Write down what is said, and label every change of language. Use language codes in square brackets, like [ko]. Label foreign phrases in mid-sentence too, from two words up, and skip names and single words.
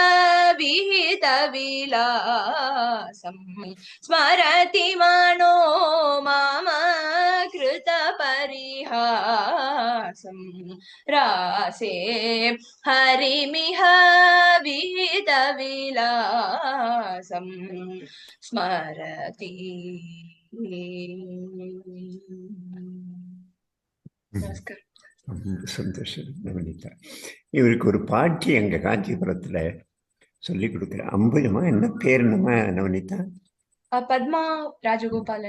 [sa] विहितविलासम् स्मरति मनो मम कृतपरिहासम् रासे हरिमिह विहितविलासम् स्मरति. [ta] நமஸ்காரம். ரொம்ப சந்தோஷம் நவனிதா. இவருக்கு ஒரு பாட்டி எங்க காஞ்சிபுரத்துல சொல்லி கொடுக்குற. அம்புஜமா என்ன பேர் நம்ம நவனிதா? பத்மா ராஜகோபாலன்.